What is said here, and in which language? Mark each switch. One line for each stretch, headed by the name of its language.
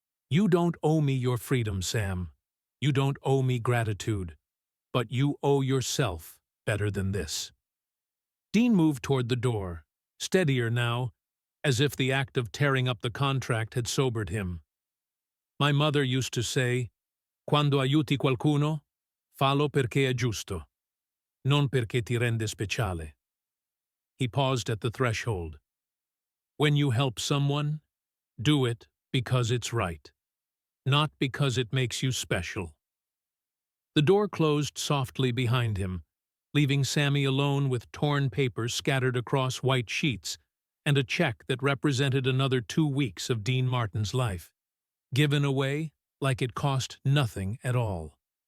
English: You don't owe me your freedom, Sam. You don't owe me gratitude. But you owe yourself better than this. Dean moved toward the door, steadier now, as if the act of tearing up the contract had sobered him. My mother used to say,
Italian: Quando aiuti qualcuno, fallo perché è giusto, non perché ti rende speciale.
English: He paused at the threshold. When you help someone, do it because it's right, not because it makes you special. The door closed softly behind him, leaving Sammy alone with torn paper scattered across white sheets and a check that represented another 2 weeks of Dean Martin's life, given away like it cost nothing at all.